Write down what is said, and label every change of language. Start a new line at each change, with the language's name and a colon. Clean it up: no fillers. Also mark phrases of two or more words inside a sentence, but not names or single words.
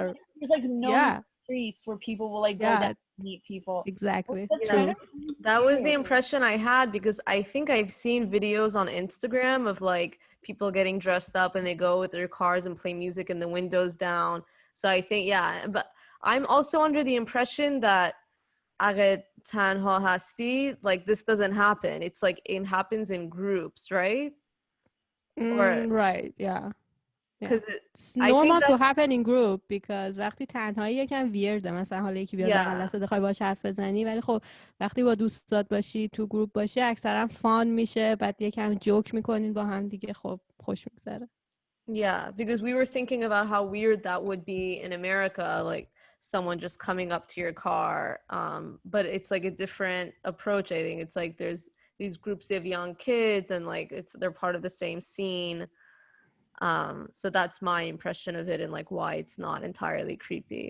English: there's like no streets where people will like go down meet people. Exactly. That's Yeah. kind of That was the weird. impression I had because I think I've seen videos on Instagram of like people getting dressed up and they go with their cars and play music and the windows down. So I think, yeah, but I'm also under the impression that
Persian: اگه تنها هستی,
English: like this doesn't happen. It's like it happens in groups, right? Or Right, yeah. because It's I think normal to that's happen in group because
Persian: وقتی تنهایی یکم ویرده، مثلا حالا یکی بیاد بغل دستت بخوای باهاش حرف بزنی، ولی خب وقتی با دوستات باشی تو گروپ باشی اکثرا فان میشه، بعد یکم جوک میکنین با هم دیگه، خب خوش میگذره.
English: Yeah, because we were thinking about how weird that would be in America, like someone just coming up to your car. But it's like a different approach. I think it's like there's these groups of young kids and like they're part of the same scene. So that's my impression of it and like why it's not entirely creepy.